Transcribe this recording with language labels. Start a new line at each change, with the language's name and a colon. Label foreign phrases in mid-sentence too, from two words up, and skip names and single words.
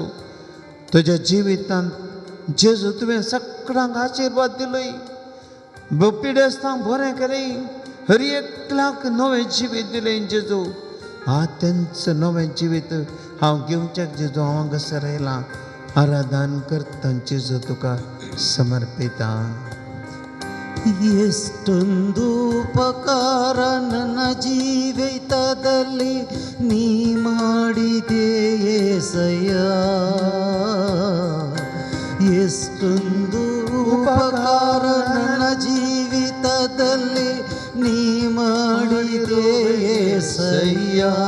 Konkani: तुज्या जिवितांत जेजू तुवें सगळ्यांक आशिर्वाद दिलोय. पिडेस्तांक बरें केलें. हर एकल्याक नवें जिवीत दिलें जेजू. तेंच नवें जिवीत हांव घेवचें जेजू हांव हांगासर आयलां. आराधन करता जेजू तुका समर्पिता.
Kannada: ಎಷ್ಟೊಂದು ಉಪಕಾರ ನನ್ನ ಜೀವಿತದಲ್ಲಿ ನೀ ಮಾಡಿದೆ యేసయ్య. ಎಷ್ಟೊಂದು ಉಪಕಾರ ನನ್ನ ಜೀವಿತದಲ್ಲಿ ನೀ ಮಾಡಿದೆ యేసయ్య.